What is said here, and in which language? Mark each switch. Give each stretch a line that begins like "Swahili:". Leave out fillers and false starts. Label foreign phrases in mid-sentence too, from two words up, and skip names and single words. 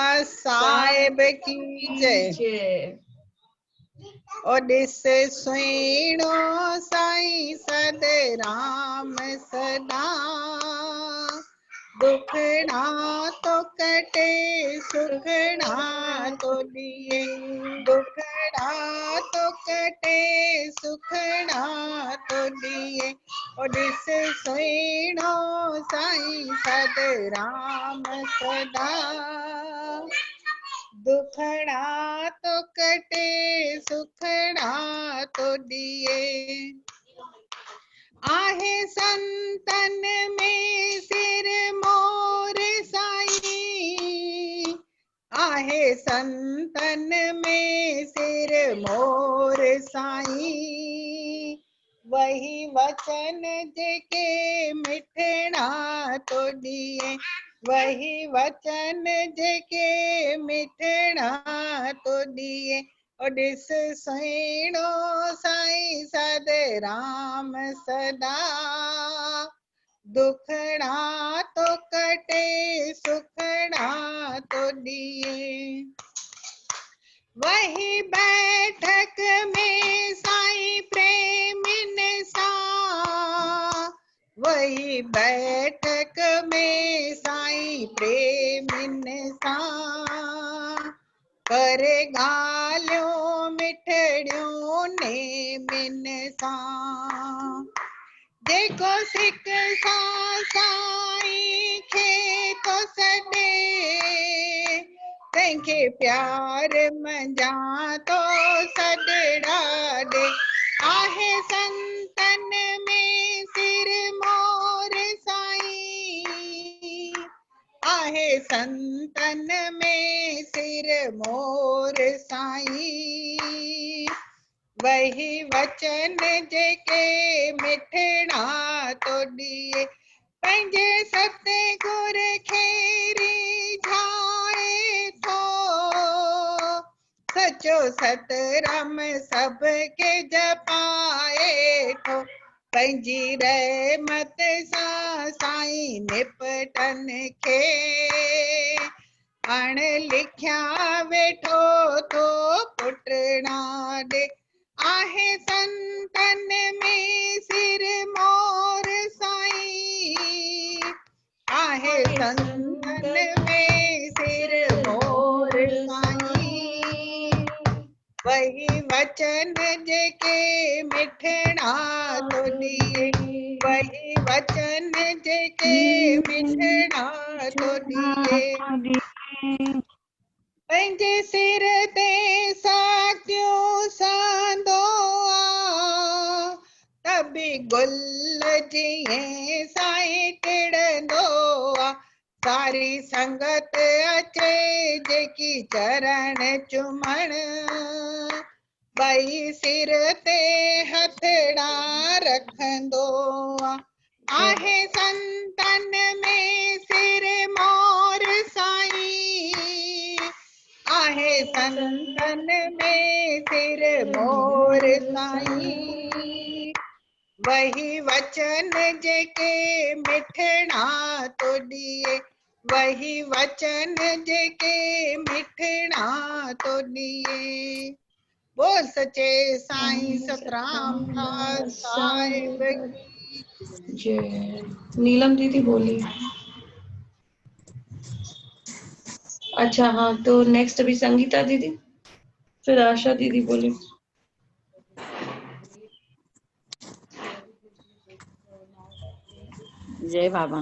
Hindi: साहिब की जय।
Sindhi: ओडिसे सुहिणो साईं सदराम सदा, दुखड़ा तो कटे सुखड़ा तो दिए, दुखड़ा तो कटे सुखड़ा तो दिए। ओडिसे सुहिणो साईं सदराम सदा, दुखड़ा तो कटे सुखड़ा तो दिए। आहे संतन में सिर मोर साईं, आहे संतन में सिर मोर साईं, वही वचन जेके मिठड़ा तो दिए, वही वचन जेके मिठड़ा तो दिए। ओडिस सुहिणो साईं सदराम सदा, दुखड़ा तो कटे सुखड़ा तो दिए। वही बैठक में साईं प्रेमिन सा, वही बैठक में साईं प्रेमिन सा, करे गाल्यों मिठड़ियों ने मिन सा। देखो सिक सा साईं खे तो सदे, तंहिंखे प्यार मंझा तो सदड़ा दे। आहे संतन में सिर मोर साईं, आहे संतन में सिर मोर साईं, वही वचन जेके मिठड़ा तो दिए। पंहिंजे सतगुर खे रिझाए थो, सचो सतराम सबके जपाए थो। पंहिंजी रहमत सां साईं निपटन खे, अण लिखिया वेठो तो पुटड़ा दे। आहे संतन में सिर मोर साईं, आहे संतन में सिर मोर साईं, वही वचन जेके मिठड़ा तो दिए, वही वचन जेके मिठड़ा तो दिए। पंहिंजे सिर ते साकियो सांदो आ, तबी गुल जीअं साईं टिड़ंदो आ। सारी संगत अचे जेकी चरण चुमण, ॿई सिर ते हथड़ा रखंदो आ। आहे संतन में सिर मोर साईं, आहे संतन में सिर मोर साईं, वही वचन जेके मिठड़ा तो दिए, वही वचन जेके मिठड़ा तो दिए। बोल सचे साईं सतराम खास
Hindi: साहिब की जय। नीलम दीदी बोली। अच्छा हाँ, तो नेक्स्ट अभी संगीता दीदी, फिर आशा दीदी बोली। जय बाबा।